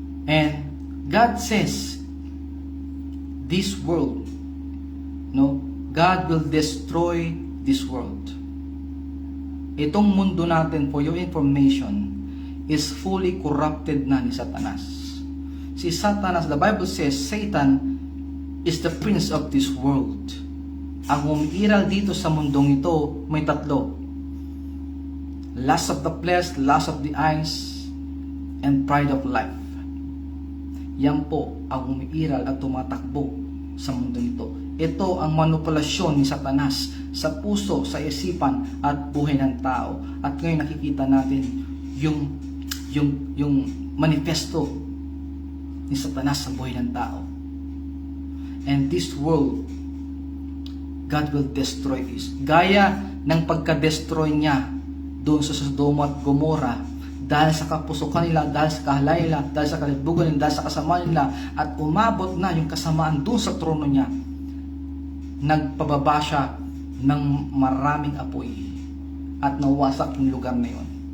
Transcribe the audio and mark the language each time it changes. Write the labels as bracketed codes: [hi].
[en] And God says, this world, God will destroy this world. [tl] Itong mundo natin, [en] for your information, is fully corrupted [tl] na ni Satanas. [en] Si Satanas, the Bible says, Satan is the prince of this world. [tl] Ang umiiral dito sa mundong ito, may tatlo. [en] Lust of the flesh, lust of the eyes, and pride of life. [tl] Yan po ang umiiral at tumatakbo sa mundong ito. Ito ang manipulasyon ni Satanas sa puso, sa isipan at buhay ng tao. At ngayon nakikita natin yung manifesto ni Satanas sa buhay ng tao. [en] And this world, God will destroy this. [tl] Gaya ng pagka-destroy niya doon sa Sodoma at Gomora, dahil sa kapusukan nila, dahil sa kahalaya, dahil sa kalibugan nila, dahil sa kasamaan nila, at umabot na yung kasamaan doon sa trono niya. Nagpababa siya ng maraming apoy at nawasak yung lugar na yun.